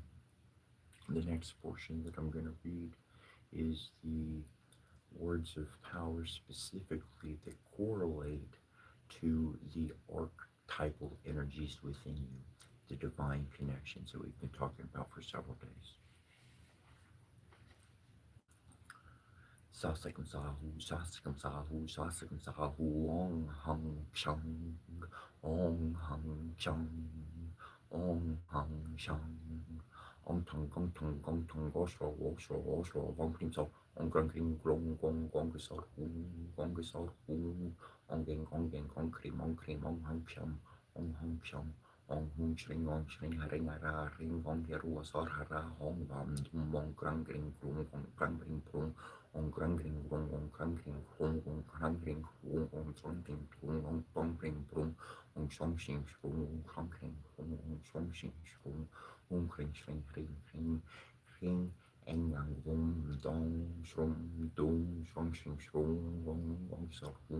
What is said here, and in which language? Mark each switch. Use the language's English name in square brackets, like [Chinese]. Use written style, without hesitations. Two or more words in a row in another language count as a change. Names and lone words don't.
[English] The next portion that I'm going to read is the words of power specifically that correlate to the archetypal energies within you, the divine connections that we've been talking about for several days. [Sanskrit] Sasikam sahu, Ong Hung Chung, Ong Hung Chung, Ong Hung Chung, Ong Tung, Osro, Ong Krim So, Ong Krim Glong, Gong Gesor, Ong Krim, Ong Hung Chum, Ong Hung Shring, Haring Ara, Ring, Ong Heru, Asor Hara, Ong Bam, Mong Krang Gring, Krang Gring, Ong Krang Gring, Ong Krang Gring, Ong Song Gring, Ong Bong Gring, Ong Song Shing, Ong Krang Gring, Ong Song Shing, Ong Kring, Ring, Eng Yang Wong, Dong, Shrum, Dong, Song Shing, Ong Sor,